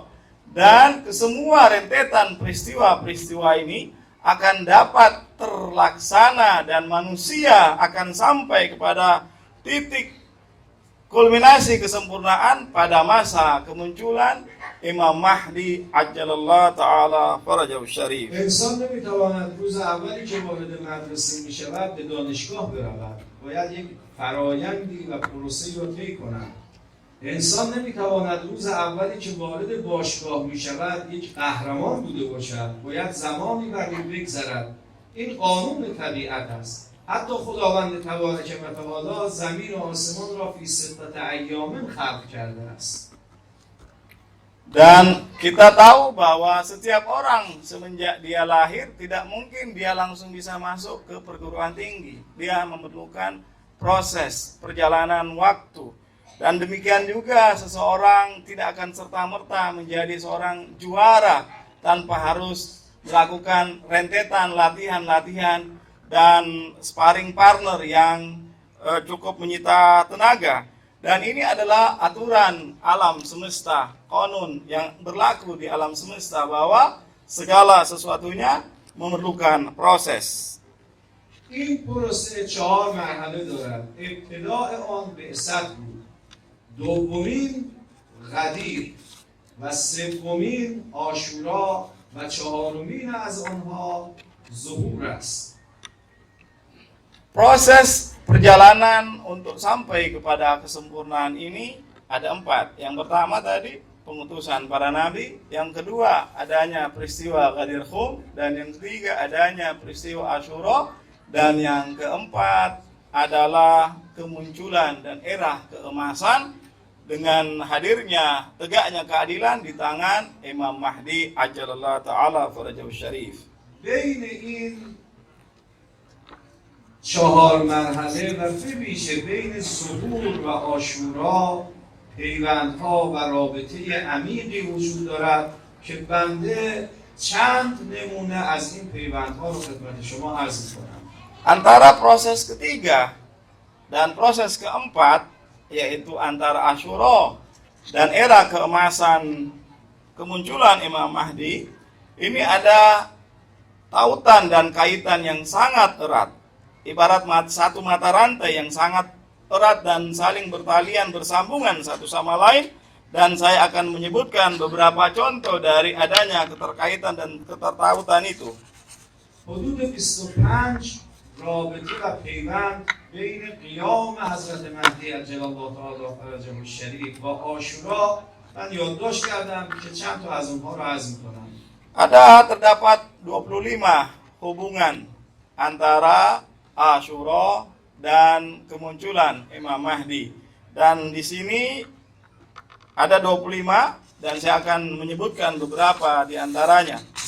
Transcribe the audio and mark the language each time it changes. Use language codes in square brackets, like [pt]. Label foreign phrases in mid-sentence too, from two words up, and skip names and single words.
[id] Dan kesemua rentetan peristiwa-peristiwa ini akan dapat terlaksana dan manusia akan sampai kepada titik kulminasi kesempurnaan pada masa kemunculan Imam Mahdi [ar] عجل الله تعالى فرجه الشريف. [fa] انسان نمیتواند روز اولی که وارد مدرسه میشود به دانشگاه برود، باید یک فرایندی و پروسه‌ای را طی کند. انسان نمیتواند روز اولی که وارد باشگاه میشود یک قهرمان بوده باشد، باید زمانی بر او بگذرد. این قانون طبیعت است. حتی خداوند تبارک و تعالی زمین و آسمان را [ar] فی ستة ایام [fa] خلق کرده است. [id] Dan kita tahu bahwa setiap orang semenjak dia lahir tidak mungkin dia langsung bisa masuk ke perguruan tinggi. Dia memerlukan proses perjalanan waktu. Dan demikian juga seseorang tidak akan serta-merta menjadi seorang juara tanpa harus melakukan rentetan latihan-latihan dan [en] sparring partner [id] yang cukup menyita tenaga. Dan ini adalah aturan alam semesta, konun yang berlaku di alam semesta bahwa segala sesuatunya memerlukan proses. [fa] این پروسه 4 مرحله دارد. ابتداء آن بعثت بود، دومین غدیر و سومین عاشورا و چهارمین از آنها ظهور است. [id] Proses perjalanan untuk sampai kepada kesempurnaan ini ada 4. Yang pertama tadi pengutusan para nabi, yang kedua adanya peristiwa Ghadir Khum, dan yang ketiga adanya peristiwa Asyura, dan yang keempat adalah kemunculan dan era keemasan dengan hadirnya tegaknya keadilan di tangan Imam Mahdi [ar] عجل الله تعالى فرجه الشريف. [fa] بین این 4 مرحله و بویژه بین ظهور و عاشورا پیوندها و رابطه عمیقی وجود دارد که بنده چند نمونه از این پیوندها رو خدمت شما عرض می‌کنم. [id] Antara proses ketiga Dan proses keempat yaitu antara Asyura dan era keemasan kemunculan Imam Mahdi, ini ada tautan dan kaitan yang sangat erat. Ibarat satu mata rantai yang sangat erat dan saling bertalian bersambungan satu sama lain. Dan saya akan menyebutkan beberapa contoh dari adanya keterkaitan dan ketertautan itu. [fa] حدود 25 رابطه و پیوند بین قیام حضرت مهدی [ar] عجل الله تعالی فرجه الشریف [fa] و عاشورا من یادداشت کردم که چند تا از اونها رو عرض می‌کنم. [id] Terdapat 25 hubungan antara Asyura dan kemunculan Imam Mahdi. Dan di sini ada 25 dan saya akan menyebutkan beberapa di antaranya.